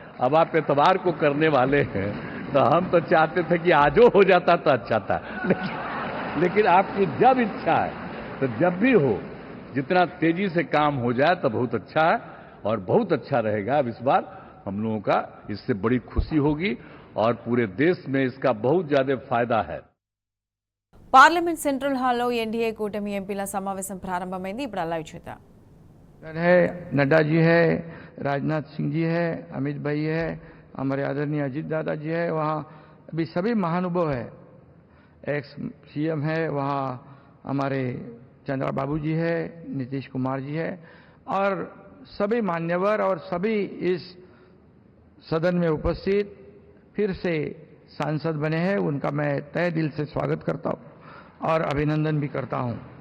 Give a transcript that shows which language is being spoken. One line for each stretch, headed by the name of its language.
Hindi: अब आप इतवार को करने वाले हैं, तो हम तो चाहते थे कि आजो हो जाता तो अच्छा था, लेकिन आपकी जब इच्छा है तो जब भी हो, जितना तेजी से काम हो जाए तो बहुत अच्छा है और बहुत अच्छा रहेगा। अब इस बार हम लोगों का इससे बड़ी खुशी होगी और पूरे देश में इसका बहुत ज्यादा फायदा है।
Telugu: పార్లమెంట్ సెంట్రల్ హాల్లో ఎన్డీఏ కూటమి ఎంపీల సమావేశం ప్రారంభమైంది. ఇప్పుడు లైవ్ చూద్దాం.
Hindi: है नड्डा जी है, राजनाथ सिंह जी है, अमित भाई है, हमारे आदरणीय अजीत दादा जी है, वहाँ अभी सभी महानुभाव है, एक्स सीएम है, वहाँ हमारे चंद्रा बाबू जी है, नीतीश कुमार जी है और सभी मान्यवर और सभी इस सदन में उपस्थित फिर से सांसद बने हैं, उनका मैं तहे दिल से स्वागत करता हूं और अभिनंदन भी करता हूं।